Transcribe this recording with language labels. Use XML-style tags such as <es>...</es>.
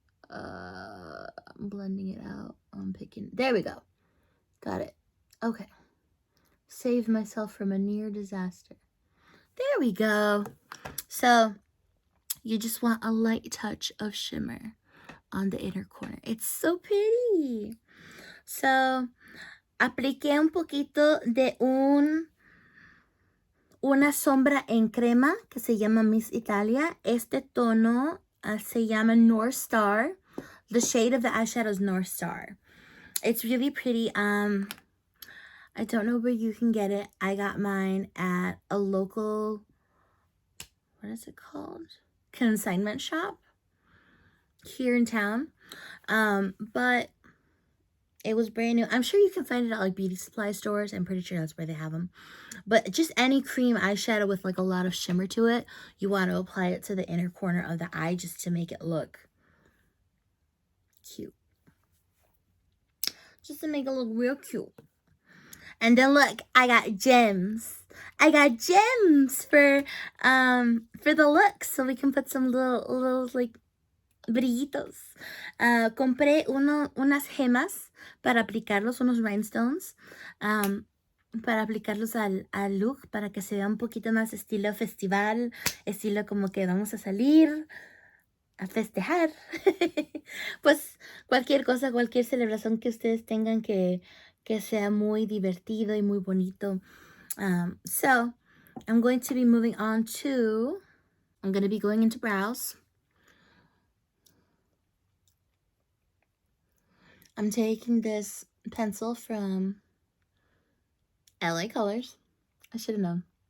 <en>I'm blending it out. I'm picking. There we go. Got it. Okay. Saved myself from a near disaster. There we go. So you just want a light touch of shimmer on the inner corner. It's so pretty.</en> <es>So apliqué un poquito de una sombra en crema que se llama Miss Italia. Este tono se llama North Star.</es> <en>The shade of the eyeshadow is North Star. It's really pretty. I don't know where you can get it. I got mine at a local, what is it called? Consignment shop here in town. But it was brand new. I'm sure you can find it at like beauty supply stores. I'm pretty sure that's where they have them. But just any cream eyeshadow with like a lot of shimmer to it, you want to apply it to the inner corner of the eye just to make it look cute. Just to make it look real cute. And then look, I got gems. I got gems for the looks, so we can put some little like brillitos.</en> <es>Compré unas gemas para aplicarlos, unos rhinestones, para aplicarlos al look, para que se vea un poquito más estilo festival, estilo como que vamos a salir a festejar. Pues cualquier cosa, cualquier celebración que ustedes tengan que sea muy divertido y muy bonito.</es> <en>So I'm going to be moving on to, I'm going to be going into brows. I'm taking this pencil from LA Colors. I should have known.</en>